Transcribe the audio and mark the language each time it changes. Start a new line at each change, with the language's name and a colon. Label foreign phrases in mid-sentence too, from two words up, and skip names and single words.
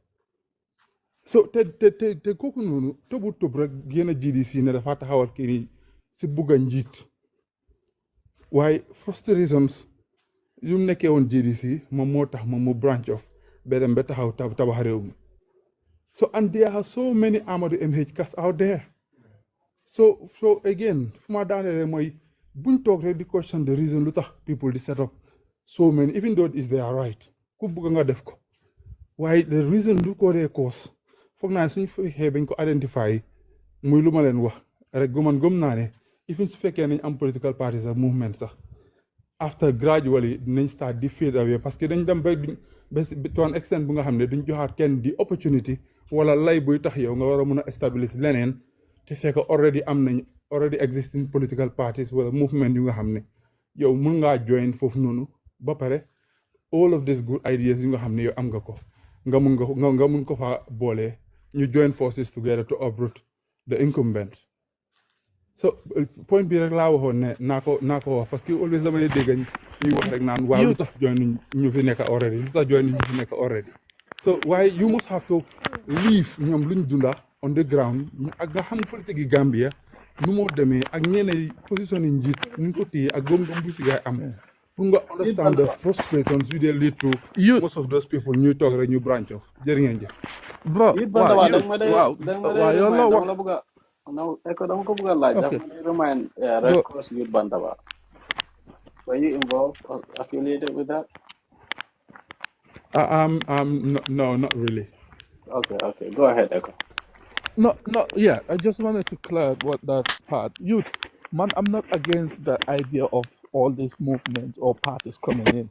Wolof: So te kooku noonu tëb rek génn GDC ne dafa taxawal kii nii si bugga njiit waaye frustrations yu nekkee woon GDC moom moo tax moom mu
English: branch off
Wolof: ba dem ba taxaw tabax réew mi. So and there are so many Amadou MHKs out there. So again fu ma daanelee mooy buñ toog rek di question the reason lu tax people di
English: set up so many even though is their right
Wolof: ku bugga nga def ko waaye
English: the reason
Wolof: lu ko dee cause foog naa suñ fexee bañ ko identify muy lu ma leen wax rek gëm naa ne even su fekkee nañ am
English: political parties
Wolof: ak movement sax after gradually dinañ start di
English: fade away
French: parce que
Wolof: dañ dem ba
English: to an extent
Wolof: bu nga xam ne duñ joxaat kenn di opportunity wala lay buy tax yow nga war a mun a establish leneen te fekk already am nañ
English: already existing political parties
Wolof: wala movement yu nga xam ne yow mun ngaa join foofu noonu ba pare
English: all of these good ideas
Wolof: yu nga xam ne yow am nga ko nga mun ko fa boole ñu
English: join forces together to uproot the incumbent.
Wolof: So point bi rek laa waxoon ne naa ko wax
French: parce que
Wolof: always dama lay dégg ñuy wax rek naan waaw lu tax join ñu fi nekk already
English: so why you must have to leave
Wolof: ñoom luñ dunda
English: on the ground
Wolof: ak nga xam politique yi Gambia nu moo demee ak ñeneen position yi njiit ñu ko téye ak gom-gom bu si gaay am pour nga understand
English: the frustrations
Wolof: yu dee
English: lead to most of those people
Wolof: ñuy toog rek ñu branch off jërë ngeen jëf. Bro waaw yow la wax dama ko bëgg a laaj dafa may remind Red Cross Youth Bantaba.
English: Were you involved or affiliated with that? No, not really. Okay. Go ahead, Echo. No, yeah, I just wanted to clear what that part. Youth, man, I'm not against the idea of all these movements or parties coming in.